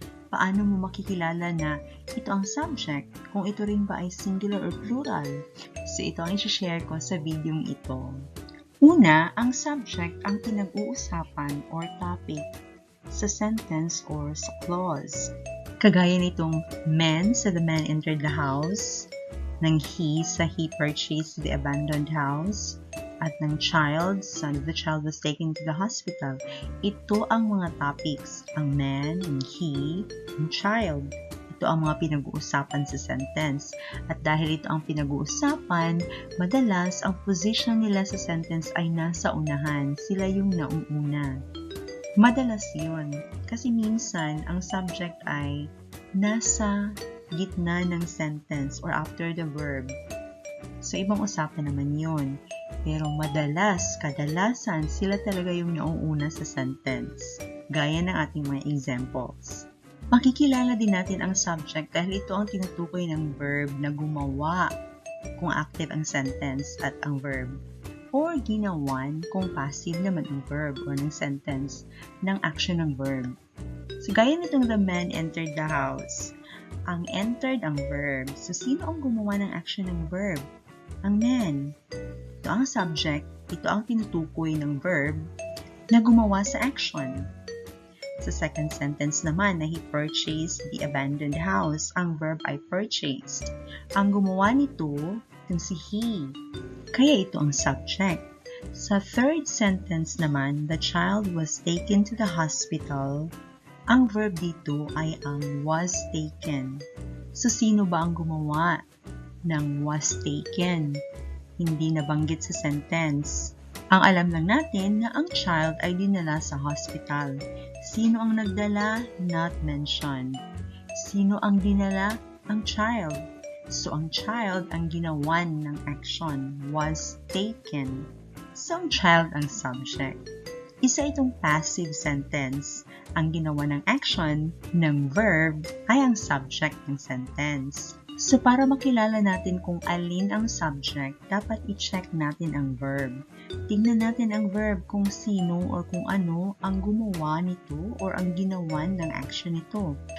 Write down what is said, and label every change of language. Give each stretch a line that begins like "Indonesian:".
Filipino: Paano mo makikilala na ito ang subject kung ito rin ba ay singular or plural? So ito ang isi-share ko sa videong ito. Una, ang subject ang pinag-uusapan or topic sa sentence or sa clause. Kagaya nitong man sa
English: the man entered the house,
Filipino: ng he sa
English: he purchased the abandoned house,
Filipino: at ng child sa
English: the child was taken to the hospital.
Filipino: Ito ang mga topics, ang man, ang he, ang child. Ito ang mga pinag-uusapan sa sentence. At dahil ito ang pinag-uusapan, madalas ang position nila sa sentence ay nasa unahan. Sila yung nauuna. Madalas yun. Kasi minsan, ang subject ay nasa gitna ng sentence or after the verb. So, ibang usapan naman yun. Pero kadalasan, sila talaga yung nauuna sa sentence. Gaya ng ating mga examples. Makikilala din natin ang subject dahil ito ang tinutukoy ng verb na gumawa kung active ang sentence at ang verb. Or ginawan kung passive naman ang verb or ng sentence ng action ng verb. So, gaya nitong
English: the man entered the house.
Filipino: Ang entered ang verb. So, sino ang gumawa ng action ng verb? Ang man. Ito ang subject. Ito ang tinutukoy ng verb na gumawa sa action. Sa second sentence naman na
English: he purchased the abandoned house.
Filipino: Ang verb ay purchased. Ang gumawa nito, itong si he. Kaya ito ang subject. Sa third sentence naman,
English: the child was taken to the hospital.
Filipino: Ang verb dito ay ang was taken. So, sino ba ang gumawa ng was taken? Hindi nabanggit sa sentence. Ang alam lang natin na ang child ay dinala sa hospital. Sino ang nagdala?
English: Not mentioned.
Filipino: Sino ang dinala? Ang child. So, ang child ang ginawan ng action, was taken. So, ang child ang subject. Isa itong passive sentence. Ang ginawa ng action ng verb ay ang subject ng sentence. So, para makilala natin kung alin ang subject, dapat i-check natin ang verb. Tingnan natin ang verb kung sino or kung ano ang gumawa nito or ang ginawan ng action nito.